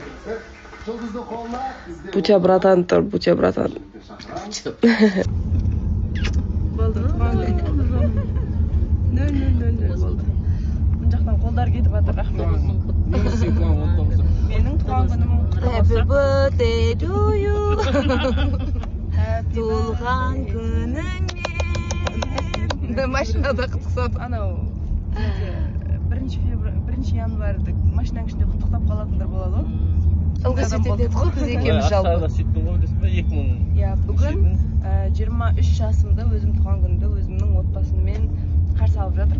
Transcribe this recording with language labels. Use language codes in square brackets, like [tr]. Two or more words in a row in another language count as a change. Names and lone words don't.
[kk] Бутя братан тұр, бутя братан. Болды ма? Нөл болды. Бұл жақтан қолдар кетіп жатыр, рахмет. Менің туған күнім [en] Happy birthday to you. [kk] Туылған күніңе. Машинада құттықтап. Анау 1 январьда машинаның ішінде құттықтап қалатындар болады ғой. Ылғи сөйтеді ғой біз екеуміз жалпы. Бүгін 23 жасымда өзім туған күнді өзімнің отбасыммен қарсы алып жатырмын.